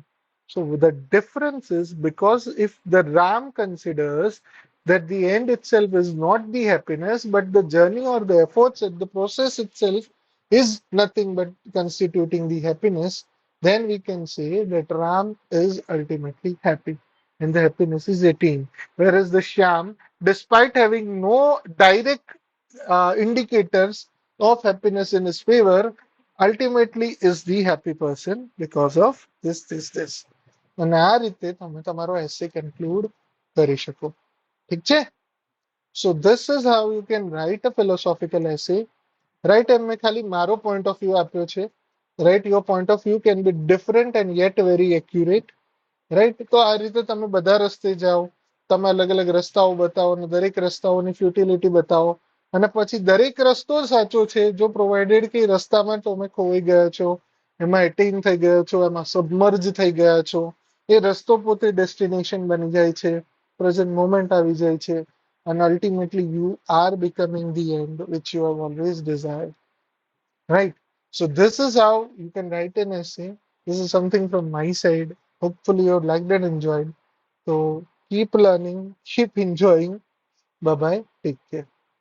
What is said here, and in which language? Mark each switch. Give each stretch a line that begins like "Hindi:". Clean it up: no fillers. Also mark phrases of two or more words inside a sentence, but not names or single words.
English: So the difference is because if the Ram considers that the end itself is not the happiness, but the journey or the efforts and the process itself is nothing but constituting the happiness, then we can say that Ram is ultimately happy and the happiness is attained. Whereas the Shyam, despite having no direct indicators of happiness in his favor, ultimately is the happy person because of this.
Gujarati: અને આ રીતે તમે તમારો
English: essay conclude
Gujarati: કરી શકો. ઠીક છે?
English: So this is how you can write a philosophical essay. Right?
Gujarati: એમ મેં ખાલી મારો
English: point of view
Gujarati: આપ્યો છે.
English: Right? Your point of view can be different and yet very accurate.
Gujarati: રાઈટ. તો આ રીતે તમે બધા રસ્તે જાઓ, તમે અલગ અલગ રસ્તાઓ બતાવો અને દરેક રસ્તાઓની ફ્યુટિલિટી બતાવો અને પછી દરેક રસ્તો સાચો છે જો પ્રોવાઇડેડ કે રસ્તામાં તમે ખોવાઈ ગયા છો, એમાં એટેઇન થઈ ગયા છો, એમાં સબમર્જ થઈ ગયા છો, એ રસ્તો પોતે ડેસ્ટિનેશન બની જાય છે,
English: present moment
Gujarati: આવી જાય છે
English: and ultimately you are becoming the end which you have always desired. Right. So this is how you can write an essay. This is something from my side. Hopefully you liked and enjoyed. So keep learning, keep enjoying. Bye bye. Take care.